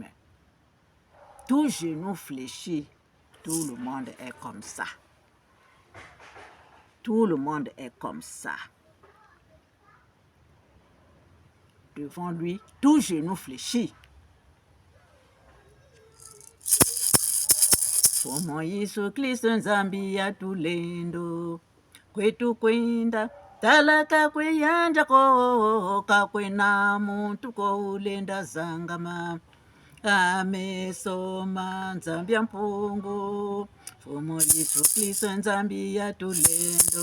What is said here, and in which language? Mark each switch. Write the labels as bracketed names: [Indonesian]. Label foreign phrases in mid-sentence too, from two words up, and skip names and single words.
[French] Tout genou fléchit, tout le monde est comme ça. Tout le monde est comme ça. Devant lui, tout genou fléchit. [Kongo] Mfumo Yesu Kristo nzambi yatulendo kwetu kwenda talaka kweyanja ko kakwena muntu koulenda zangama amesoma nzambi ya mpungu Mfumo Yesu Kristo nzambi yatulendo